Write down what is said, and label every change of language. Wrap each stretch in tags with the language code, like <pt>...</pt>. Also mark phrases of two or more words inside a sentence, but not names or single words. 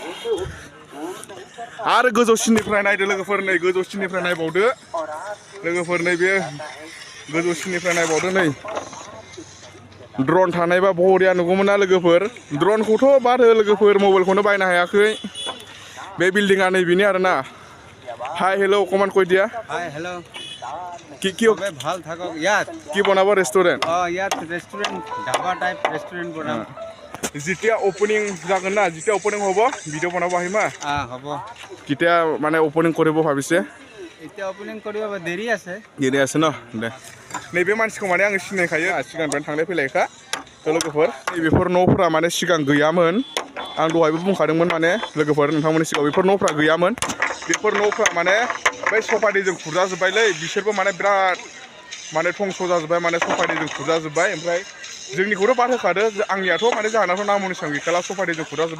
<brx>आरो गोजौसिननिफ्राय नायदो लोगोफोर नै गोजौसिननिफ्राय नायबावदो लोगोफोर नैबे गोजौसिननिफ्राय नायबावदो नै ड्रन थानायबा बरिया नुगौमोन ना लोगोफोर ड्रनखौथ' बाद हो लोगोफोर मबाइलखौनो बायनो हायाखै बे बिल्डिंआ नैबेनि आरोना</brx> <en>hi hello comment</en> <as>কৈ দিয়া</as> <en>हाय हेलो</en> <as>কি ভাল থাকক ইয়াত কি বনাব ৰেষ্টুৰেণ্ট ইয়াত ৰেষ্টুৰেণ্ট ধাবা টাইপ ৰেষ্টুৰেণ্ট বনাম যেতিয়া ওপেনিং যাগোন না যেতিয়া ওপেনিং হ'ব ভিডিঅ' বনাব আহিম হ'ব কেতিয়া মানে ওপেনিং কৰিব ভাবিছে এতিয়া ওপেনিং কৰিব দেৰি আছে</as> <brx>ন দे नैबे मानसिखौ माने आङो सिनायखायो सिगांनिफ्रायनो थांलाय फैलायखा लोगोफोर नैबेफोर न'फोरा माने सिगां गैयामोन आं दहायबो बुंखादोंमोन माने लोगोफोर नोंथांमोननि सिगाङाव बेफोर न'फ्रा गैयामोन बेफोर न'फ्रा माने बै सफादैजों खुरजाजोब्बायलै बिसोरबो माने बिराद माने धंस' जाजोब्बाय माने सफादैजों खुरजाजोब्बाय ओमफ्राय जोंनिखौथ' बाद होखादो आंनियाथ' माने जाहोनावथ' नामनि सिगां गैखाला सफादैजों खुरजाजोब्बाय</brx>